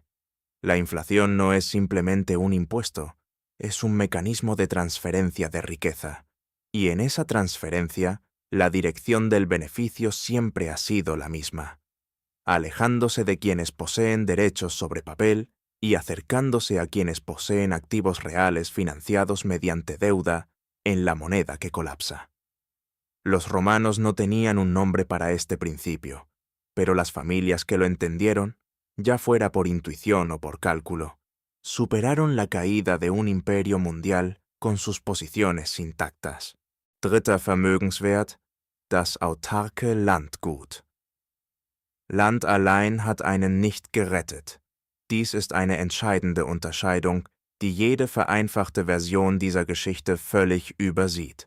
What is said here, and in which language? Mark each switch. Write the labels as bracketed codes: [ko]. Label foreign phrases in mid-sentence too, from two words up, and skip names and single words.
[es] La inflación no es simplemente un impuesto, es un mecanismo de transferencia de riqueza, y en esa transferencia, la dirección del beneficio siempre ha sido la misma, alejándose de quienes poseen derechos sobre papel y acercándose a quienes poseen activos reales financiados mediante deuda en la moneda que colapsa. Los romanos no tenían un nombre para este principio, pero las familias que lo entendieron, ya fuera por intuición o por cálculo, superaron la caída de un imperio mundial con sus posiciones intactas. [de] Dritter Vermögenswert, das autarke Landgut. Land allein hat einen nicht gerettet. Dies ist eine entscheidende Unterscheidung, die jede vereinfachte Version dieser Geschichte völlig übersieht.